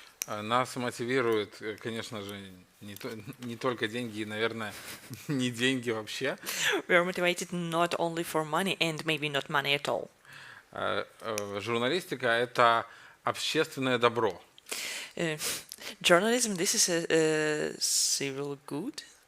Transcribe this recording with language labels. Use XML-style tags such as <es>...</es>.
<ru>Нас мотивирует, конечно же, не только деньги, и, наверное, не деньги вообще.</ru> <en>We are motivated not only for money and maybe not money at all.</en> <ru>Журналистика – это общественное добро.</ru> <en>Journalism, this is a civil good.</en>